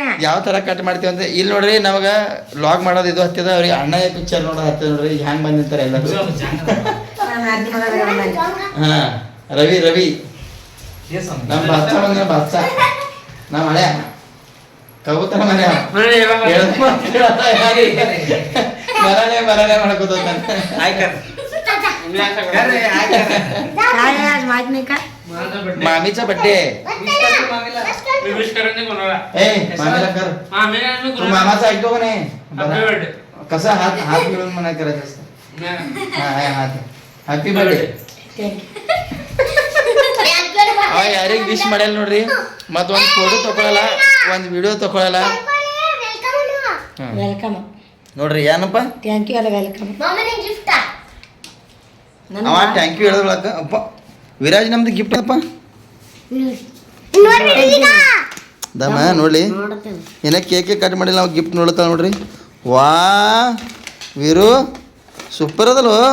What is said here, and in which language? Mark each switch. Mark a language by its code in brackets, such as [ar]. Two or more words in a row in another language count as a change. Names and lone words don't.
[kn] ಯಾವ ಥರ ಕಟ್ ಮಾಡ್ತೀವಿ ಅಂತ ಇಲ್ಲಿ ನೋಡ್ರಿ ನಮಗೆ ಲಾಗ್ ಮಾಡೋದು ಇದು ಹತ್ತಿದ ಅವ್ರಿಗೆ ಅಣ್ಣಯ್ಯ ಪಿಕ್ಚರ್ ನೋಡೋದು ಹತ್ತಿದ ನೋಡ್ರಿ ಹ್ಯಾಂಗೆ ಬಂದಿರ್ತಾರೆ ಎಲ್ಲರೂ ಹಾಂ ರವಿ ನಮ್ಮ ಬಾಚ ಬಂದ ಬಾಚ ನಮ್ಮ ಹಳೆ ಕಬೂತರ ಮನೆ ಮರನೇ ಮಾಡ್ಕೋತ [mr] माहित नाही का मामीचा बड्डे ए मामीला कर तू मामाचा ऐकतो का नाही कसा हात हात मिळून म्हणा करायचं असतं हा हात [en] happy birthday [kn] ಯಾರಿಗೆ ವಿಶ್ ಮಾಡ್ಯಾರ ನೋಡ್ರಿ ಮತ್ತು ಒಂದು ಫೋಟೋ ತಗೊಳಲ್ಲ ಒಂದು ವಿಡಿಯೋ ತಗೊಳಲ್ಲ ವೆಲ್ಕಮ್ ನೋಡ್ರಿ ಏನಪ್ಪ [en] thank you [kn] ಅಲ್ಲ ವೆಲ್ಕಮ್ ಅವ [en] thank you [kn] ಹೇಳೋದ್ರೊಳಕ ಅಪ್ಪ ವಿರಾಜ್ ನಮ್ದು ಗಿಫ್ಟ್ ಅಪ್ಪ ದಮ್ಮ ನೋಡ್ಲಿ ಏನ [en] cake cut [kn] ಮಾಡಿಲ್ಲ ನಾವು ಗಿಫ್ಟ್ ನೋಡ್ತಾವ ನೋಡ್ರಿ ವಾ ವೀರು ಸೂಪರ್ ಅದಲ್ವ